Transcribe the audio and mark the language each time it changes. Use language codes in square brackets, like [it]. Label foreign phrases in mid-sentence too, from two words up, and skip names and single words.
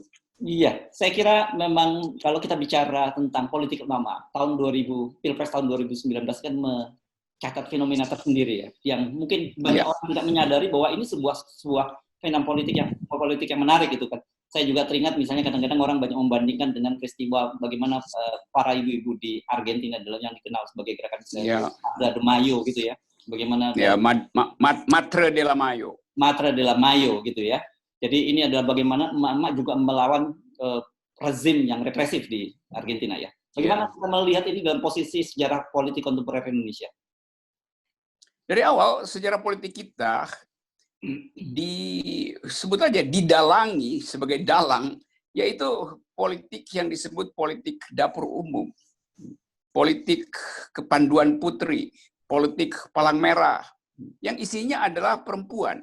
[id] Iya, saya kira memang kalau kita bicara tentang politik emak-emak, Pilpres tahun 2019 kan mencatat fenomena tersendiri ya, yang mungkin banyak orang tidak menyadari bahwa ini sebuah fenomena politik yang menarik gitu kan. Saya juga teringat misalnya kadang-kadang orang banyak membandingkan dengan peristiwa bagaimana para ibu-ibu di Argentina adalah yang dikenal sebagai gerakan Madre de Mayo gitu ya. Bagaimana Madre de la Mayo. Madre de la Mayo gitu ya. Jadi ini adalah bagaimana emak-emak juga melawan rezim yang represif di Argentina ya. Bagaimana kita melihat ini dalam posisi sejarah politik kontemporer Indonesia? Dari awal sejarah politik kita disebut aja didalangi sebagai dalang, yaitu politik yang disebut politik dapur umum, politik kepanduan putri, politik palang merah, yang isinya adalah perempuan.